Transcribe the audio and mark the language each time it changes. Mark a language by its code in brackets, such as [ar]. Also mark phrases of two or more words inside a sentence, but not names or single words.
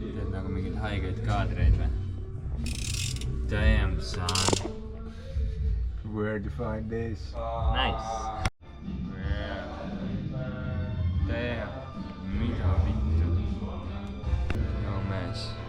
[et] Teed nagu mingid haigeid kaadreid või? [en] Damn, son. Where'd you find this? Nice. Damn. [et] Mida vittu. No mees.